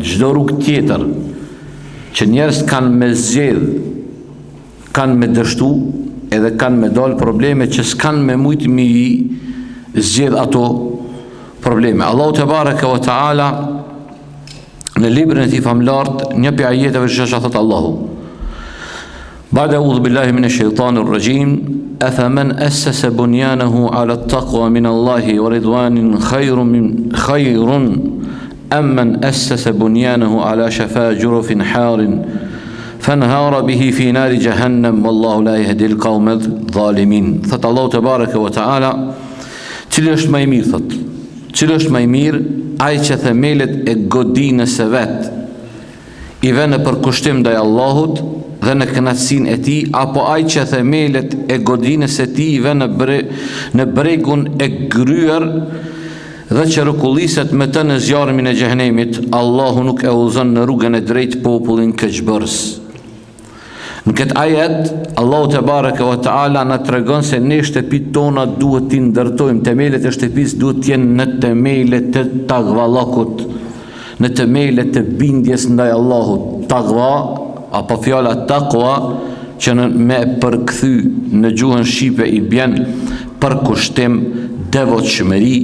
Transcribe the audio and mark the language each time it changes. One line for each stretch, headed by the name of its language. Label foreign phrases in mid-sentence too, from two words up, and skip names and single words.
Albanian: Çdo rrugë tjetër që njerëz kanë me zgjedh, kanë me dështu, edhe kanë me dalë probleme që s'kanë me mujt me i zgjedh ato probleme.
Arabic: الله تبارك وتعالى
Albanian: në librin e tij famlart, një prej ajeteve që thot Allahu:
Arabic: بعد أعوذ بالله من الشيطان الرجيم, أفمن أسس بنيانه على التقوى من الله ورضوان خير أم من أسس بنيانه على شفا جرف هار فانهار به في نار جهنم والله لا يهدي القوم الظالمين.
Albanian: Thot
Arabic: الله تبارك وتعالى,
Albanian: cili është më i mirë, thot, cili është më i mirë, ai që themelet e godinës së vet i vënë për kushtim ndaj Allahut dhe në kënaqësinë e tij, apo ai që themelet e godinës së tij i vënë në bregun e gryer dhe që rrokulliset me të në zjarmin e xhehenemit. Allahu nuk e udhëzon në rrugën e drejtë popullin keqbërës. Në këtë ajet,
Arabic: الله تبارك وتعالى
Albanian: na tregon se ne shtëpitë tona duhet t'i ndërtojmë, themelet e shtëpisë duhet t'jenë në themele të tagvallakut, në themele të bindjes ndaj Allahut. Tagva apo fjala taqwa, që me përkthy në gjuhën shqipe i bjen përkushtim, devotshmëri.